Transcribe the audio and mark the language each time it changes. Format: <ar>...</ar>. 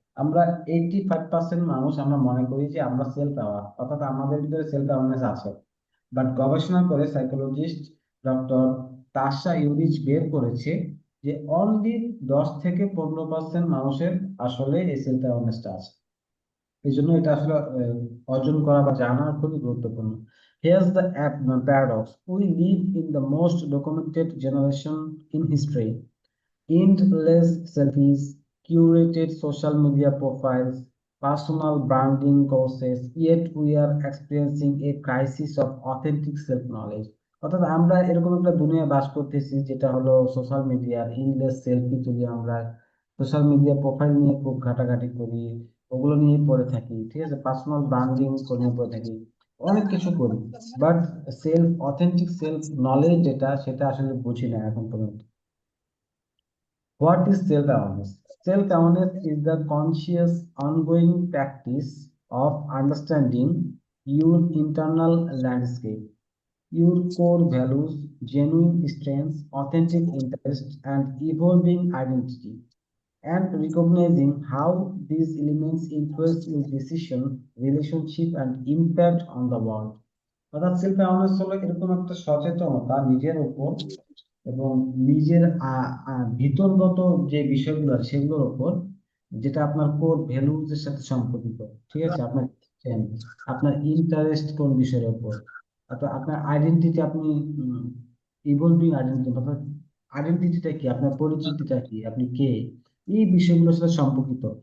<bn>আমরা 85% মানুষ আমরা মনে করি যে আমরা সেলফ অ্যাওয়ার, অর্থাৎ আমাদের ভিতরে সেলফ অ্যাওয়ারনেস আছে। বাট গবেষণা করে সাইকোলজিস্ট ডক্টর তাশা ইউরিচ বের করেছে যে অনলি 10 থেকে 15% মানুষের আসলে এই সেলফ অ্যাওয়ারনেসটা আছে। এই জন্য এটা আসলে অর্জন করা বা জানা খুবই গুরুত্বপূর্ণ।</bn> <en>Here's the paradox. We live in the most documented generation in history. Endless selfies, curated social media profiles, personal branding courses, yet we are experiencing a crisis of authentic self-knowledge.</en> <bn>অর্থাৎ আমরা এরকম একটা দুনিয়া বাস করতেছি যেটা হলো সোশ্যাল মিডিয়ার ইনলেস selfie তুলি আমরা, সোশ্যাল মিডিয়া প্রোফাইল নিয়ে খুব ঘাটাঘাটি করি, ওগুলো নিয়ে পড়ে থাকি, ঠিক আছে, পার্সোনাল ব্র্যান্ডিং নিয়ে পড়ে থাকি, অনেক কিছু করি, বাট অথেন্টিক সেলফ নলেজ যেটা সেটা আসলে বুঝি না এখন পর্যন্ত।</bn> <en>What is self-awareness? Self-awareness is the conscious, ongoing practice of understanding your internal landscape, your core values, genuine strengths, authentic interests, and evolving identity, and recognizing how these elements influence your decision, relationship, and impact on the world.</en> <bn>অর্থাৎ self awareness হলো এরকম একটা সচেতনতা নিজের উপর এবং নিজের ভিতরগত যে বিষয়গুলো আছে সেগুলোর উপর, যেটা আপনার কোর ভ্যালুজ এর সাথে সম্পর্কিত, ঠিক আছে, আপনার আপনার ইন্টারেস্ট কোন বিষয়ের উপর, আপনার আইডেন্টিটি, আপনি ইভলভিং আইডেন্টিটি, অর্থাৎ আইডেন্টিটিটা কি, আপনার পরিচিতিটা কি, আপনি কে, এই বিষয়গুলোর সাথে সম্পর্কিত।</bn>